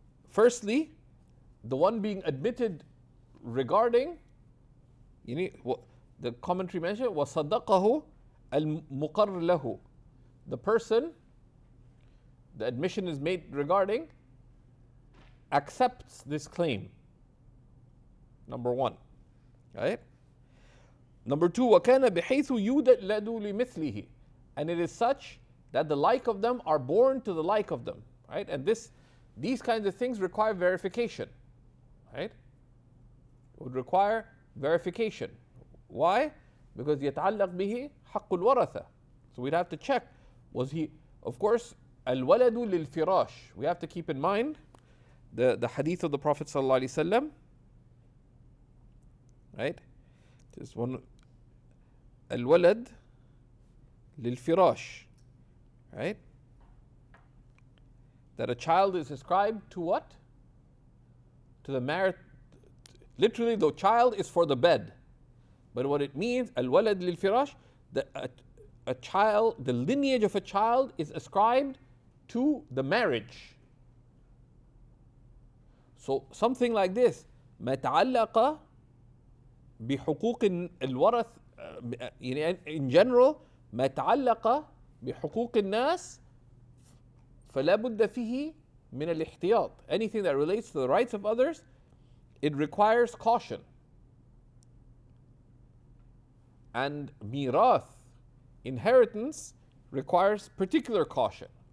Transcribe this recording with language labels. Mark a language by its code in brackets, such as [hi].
[en] Firstly, the one being admitted regarding, the commentary mentioned, [ar] وَصَدَّقَهُ الْمُقَرِّ لَهُ. [en] The person, the admission is made regarding, accepts this claim. Number one. Right? Number two, [ar] وَكَانَ بِحَيْثُ يُولَدُ لِمِثْلِهِ. [en] And it is such that the like of them are born to the like of them. Right? And these kinds of things require verification. Right? It would require verification. Why? Because [ar] يَتَعَلَّقْ بِهِ حَقُّ الْوَرَثَةِ. [en] So we'd have to check, was he, of course, [ar] الْوَلَدُ لِلْفِرَاشِ. [en] We have to keep in mind the hadith of the Prophet ﷺ. Right? This one, [ar] الولد للفراش, [en] right? That a child is ascribed to what? To the married. Literally, the child is for the bed, but what it means, [ar] الولد للفراش, [en] a child, the lineage of a child is ascribed to the marriage. So something like this, [ar] ما تعلق بحقوق الورث, [en] in general, [ar] ما تعلق بحقوق الناس فلا بد فيه من الاحتياط. [en] Anything that relates to the rights of others, it requires caution. And mirath, inheritance, requires particular caution.